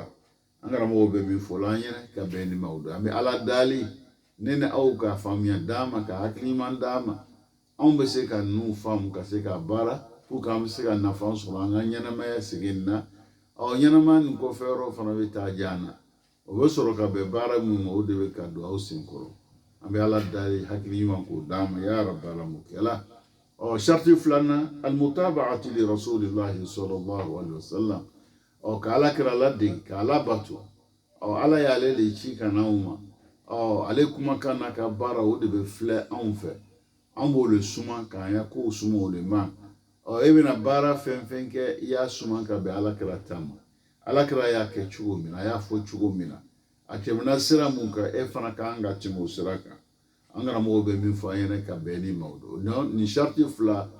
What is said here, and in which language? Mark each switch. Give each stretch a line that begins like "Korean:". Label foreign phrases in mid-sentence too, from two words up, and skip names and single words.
Bambara: an karamɔgɔw bɛ min fɔ la an ɲɛna ka bɛn ni maaw don an bɛ ala dali ne ni aw ka faamuya d'a ma ka hakiliman d'a ma anw bɛ se ka ninnu faamu ka se ka baara
French: pour que
Bambara: an bɛ se ka nafa sɔrɔ an ka ɲɛnamaya segin na ɲɛnama nin kɔfɛ yɔrɔ fana bɛ taa diya na o bɛ sɔrɔ ka bɛn baara min ma o de bɛ ka don aw senkɔrɔ an bɛ ala dali hakili ɲuman k'o d'a ma
Arabic: يا رب
Bambara: alamukɛla sharti filanan
Arabic: المتابعة لرسول الله صلى الله عليه وسلم
Bambara: ka ala kira ladege ka ala bato ala y'ale de ci ka na anw ma ale kumakan n'a ka baara o de bɛ filɛ anw fɛ an b'o le suma k'an ya kow suma o de ma e bɛna baara fɛn kɛ i y'a suma ka bɛn ala kira ta ma ala kira y'a kɛ cogo min na a y'a fɔ cogo min na a tɛmɛna sira mun kan e fana kan ka tɛmɛ o sira kan an karamɔgɔw bɛ min fɔ an ɲɛna ka bɛn ni maaw don nin sharti fila